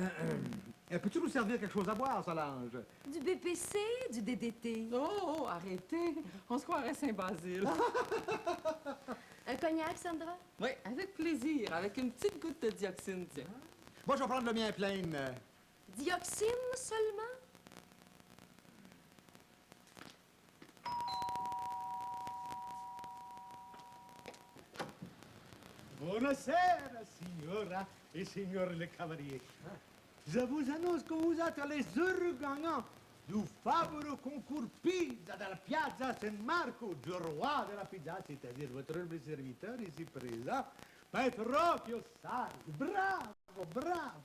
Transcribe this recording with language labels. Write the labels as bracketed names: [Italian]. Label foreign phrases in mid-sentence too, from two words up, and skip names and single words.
[French] Peux-tu nous servir quelque chose à boire, Solange? Du BPC, du DDT. Oh, arrêtez! On se croirait Saint-Basile. Un cognac, Sandra? Oui, avec plaisir, avec une petite goutte de dioxine, tiens. Moi, je vais prendre le mien plein. Dioxine seulement? [Italian] Buonasera, signora et signor [French] le cavalier. Je vous annonce que vous êtes les heureux gagnants du fabuleux concours pizza de la Piazza San Marco, du roi de la pizza, c'est-à-dire votre humble serviteur ici présent, Petronio Sardi. Bravo, bravo.